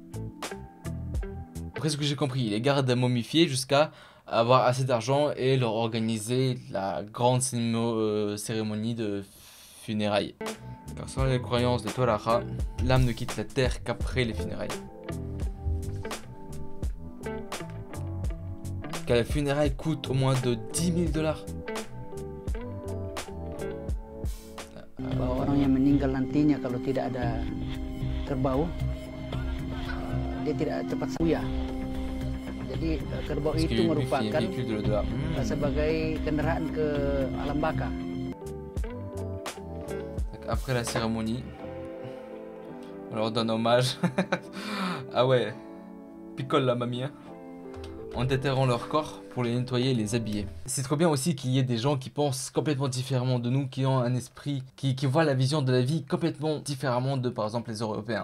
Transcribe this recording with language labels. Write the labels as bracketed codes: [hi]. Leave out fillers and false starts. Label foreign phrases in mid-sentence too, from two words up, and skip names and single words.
[fr] Après ce que j'ai compris, il les garde momifiés jusqu'à avoir assez d'argent et leur organiser la grande cérémonie de funérailles. Car selon les croyances de Toraja, l'âme ne quitte la terre qu'après les funérailles. Car les funérailles coûtent au moins de 10 000 $. [id] Bahwa orang yang meninggal nantinya kalau tidak ada kerbau dia tidak cepat buya. Jadi kerbau itu merupakan sebagai kendaraan ke alam baka. [fr] Après la cérémonie, on leur donne hommage. Ah ouais, picole la mamie. En déterrant leur corps pour les nettoyer et les habiller. C'est trop bien aussi qu'il y ait des gens qui pensent complètement différemment de nous, qui ont un esprit, qui voient la vision de la vie complètement différemment de par exemple les Européens.